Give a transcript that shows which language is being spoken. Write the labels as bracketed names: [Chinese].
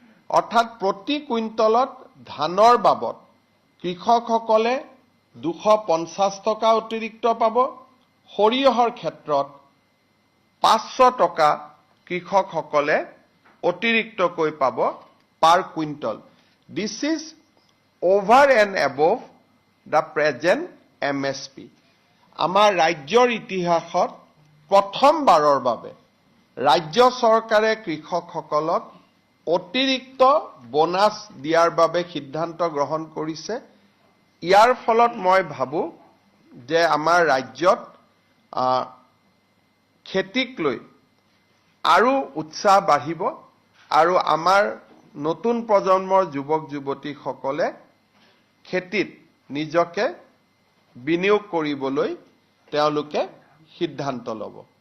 [Assamese] অৰ্থাৎ প্ৰতি কুইণ্টলত ধানৰ বাবদ কৃষকসকলে 250 টকা অতিৰিক্ত পাব, সৰিয়হৰ ক্ষেত্ৰত 500 টকা কৃষকসকলে অতিৰিক্তকৈ পাব পাৰ quintal. [English] This is over and above the present MSP. [Assamese] আমাৰ ৰাজ্যৰ ইতিহাসত প্ৰথমবাৰৰ বাবে ৰাজ্য চৰকাৰে কৃষকসকলক অতিৰিক্ত বোনাছ দিয়াৰ বাবে সিদ্ধান্ত গ্ৰহণ কৰিছে। ইয়াৰ ফলত মই ভাবো যে আমাৰ ৰাজ্যত খেতিক লৈ আৰু উৎসাহ বাঢ়িব আৰু আমাৰ নতুন প্ৰজন্মৰ যুৱক যুৱতীসকলে খেতিত নিজকে বিনিয়োগ কৰিবলৈ তেওঁলোকে সিদ্ধান্ত ল'ব।